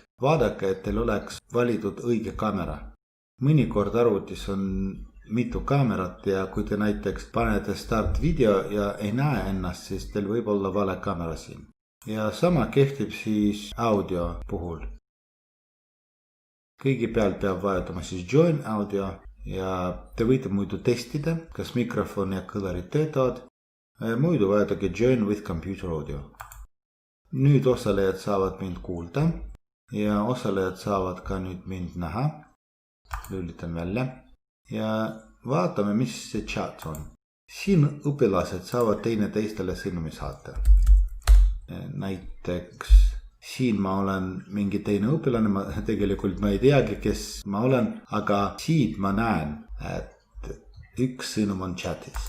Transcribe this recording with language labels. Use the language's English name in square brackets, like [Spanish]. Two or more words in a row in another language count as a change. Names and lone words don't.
[Estonian] Vaadake, et teil oleks valitud õige kaamera. Mõnikord arvutis on mitu kaamerat ja kui te näiteks panete [English] start video [Estonian] ja ei näe ennast, siis teil võib olla vale kaamera siin. Ja sama kehtib siis audio puhul. Kõigepealt peab vajutama siis [English] join audio [Estonian] ja te võite muidu testida, kas mikrofon ja kõlarid töötavad. Muidu vajutage [English] join with computer audio. [Estonian] Nüüd osalejad saavad mind kuulda ja osalejad saavad ka nüüd mind näha. Lülitan välja. ja vaatame, mis see chat on. Siin õpilased saavad teine teistele sõnumi saata. Näiteks siin ma olen mingi teine õpilane, tegelikult ma ei teagi, kes ma olen, aga siit ma näen, et üks sõnum on chatis.